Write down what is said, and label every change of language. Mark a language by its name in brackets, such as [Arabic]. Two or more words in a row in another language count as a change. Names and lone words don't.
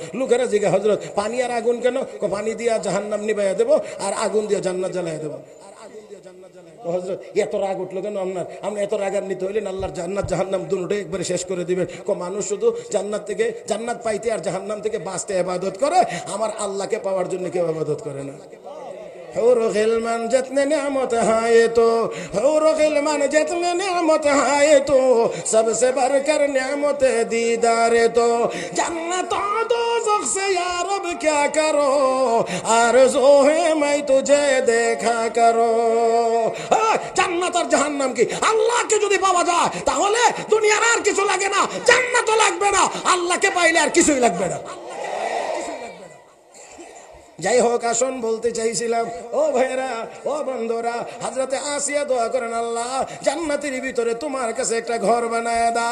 [Bangla] লোকেরা জিজ্ঞাসা, হযরত পানি আর আগুন কেন? পানি দিয়া জাহান্নাম নিভাইয়া দেবো আর আগুন দিয়ে জান্নাত জ্বালাইয়া দেবো। হযরত এত রাগ উঠলো কেন আপনার? আমরা এত রাগান্বিত হইলেন আল্লাহর জান্নাত জাহান্নাম দুটোই একবারে শেষ করে দিবেন। মানুষ শুধু জান্নাত থেকে, জান্নাত পাইতে আর জাহান্নাম থেকে বাঁচতে ইবাদত করে, আমার আল্লাহকে পাওয়ার জন্য কেউ ইবাদত করে না। [Urdu] حور غلمان جتنے نعمت ہے تو، حور غلمان جتنے نعمت ہے تو، سب سے بڑھ کر نعمت دیدار تو، جنت و دوزخ سے یا رب کیا کرو، آرزو ہے میں تجھے دیکھا کرو। [Bangla] জান্নাত আর জাহান্নাম কি আল্লাহকে যদি পাওয়া যায় তাহলে দুনিয়ার আর কিছু লাগে না, জান্নাতও লাগবে না, আল্লাহকে পাইলে আর কিছুই লাগবে না। যাই হোক, আসুন বলতে চাইছিলাম, ও ভাইরা, ও বন্ধুরা, হযরতে আসিয়া দোয়া করেন, আল্লাহ জান্নাতের ভিতরে তোমার কাছে একটা ঘর বানায় দাও।